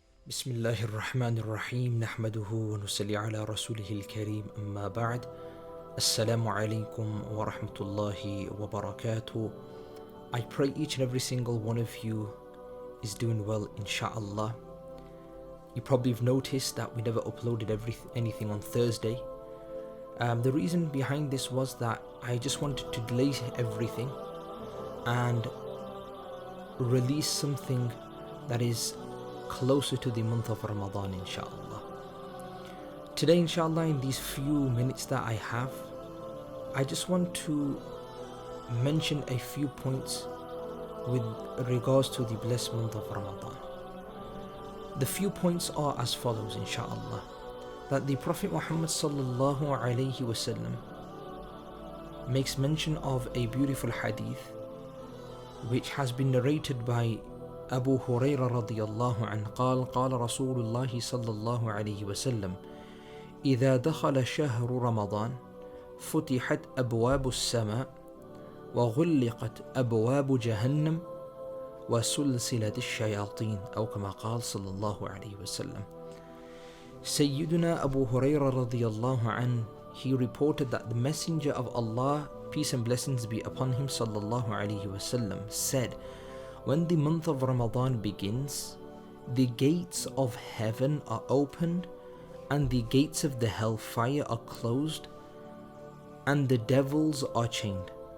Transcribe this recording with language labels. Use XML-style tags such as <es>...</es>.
<ar>بسم الله الرحمن الرحيم نحمده ونصلي على رسوله الكريم أما بعد السلام عليكم ورحمة الله وبركاته.</ar> <en>I pray each and every single one of you is doing well, inshallah. You probably have noticed that we never uploaded anything on Thursday. The reason behind this was that I just wanted to delay everything and release something that is closer to the month of Ramadan, inshallah. Today, inshallah, in these few minutes that I have, I just want to mention a few points with regards to the blessed month of Ramadan. The few points are as follows, inshallah. That the Prophet Muhammad sallallahu alayhi wasallam makes mention of a beautiful hadith which has been narrated by Abu Hurairah radiyallahu anhu</en> <ar>قال قال رسول الله صلى الله عليه وسلم إذا دخل شهر رمضان فتحت أبواب السماء وغلقت أبواب جهنم وسلسلة الشياطين أو كما قال صلى الله عليه وسلم.</ar> <en>Sayyiduna Abu Hurairah radiyallahu anhu, he reported that the Messenger of Allah, peace and blessings be upon him sallallahu alayhi wasallam, said, when the month of Ramadan begins, the gates of heaven are opened and the gates of the hellfire are closed and the devils are chained.</en>